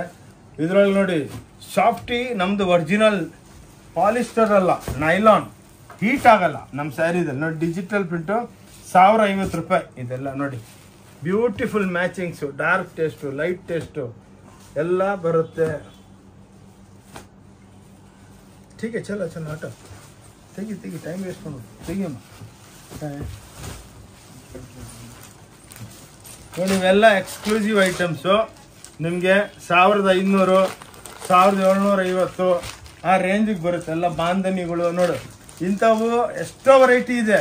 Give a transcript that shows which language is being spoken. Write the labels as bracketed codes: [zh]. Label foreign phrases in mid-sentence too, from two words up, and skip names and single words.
[kn] ಇದ್ರೊಳಗೆ ನೋಡಿ ಸಾಫ್ಟಿ, ನಮ್ದು [en] original polyester [kn] ಅಲ್ಲ, ನೈಲಾನ್, ಹೀಟ್ ಆಗಲ್ಲ ನಮ್ಮ ಸ್ಯಾರಿದಲ್ಲಿ ನೋಡಿ. [en] digital print [kn] 1050 ರೂಪಾಯಿ ಇದೆಲ್ಲ ನೋಡಿ. [en] beautiful matchings, dark taste, light taste [kn] ಎಲ್ಲ ಬರುತ್ತೆ. [hi] ठीक है, चलो चलो हटो, [kn] ತೆಗಿ [en] time waste [kn] ಮಾಡೋದು, ತೆಗಿಯಮ್ಮ. ನೋಡಿ ಇವೆಲ್ಲ [en] exclusive items, [kn] ನಿಮಗೆ 1500 1750 ಆ ರೇಂಜಿಗೆ ಬರುತ್ತೆ. ಎಲ್ಲ ಬಾಂಧನಿಗಳು ನೋಡು, ಇಂಥವು ಎಷ್ಟೋ ವೆರೈಟಿ ಇದೆ.